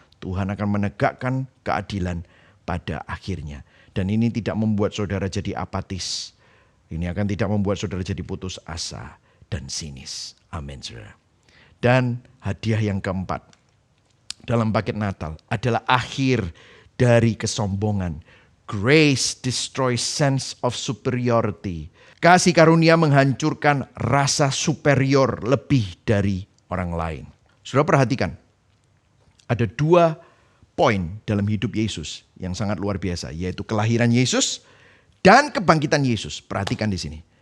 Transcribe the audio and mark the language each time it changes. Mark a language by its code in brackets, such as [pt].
[id] Tuhan akan menegakkan keadilan pada akhirnya. Dan ini tidak membuat saudara jadi apatis. Ini akan tidak membuat saudara jadi putus asa dan sinis. Amin saudara. Dan hadiah yang keempat dalam paket Natal adalah akhir dari kesombongan. [en] Grace destroys sense of superiority. [id] Kasih karunia menghancurkan rasa superior lebih dari orang lain. Saudara perhatikan. Ada 2 poin dalam hidup Yesus yang sangat luar biasa. Yaitu kelahiran Yesus dan kebangkitan Yesus. Perhatikan di sini.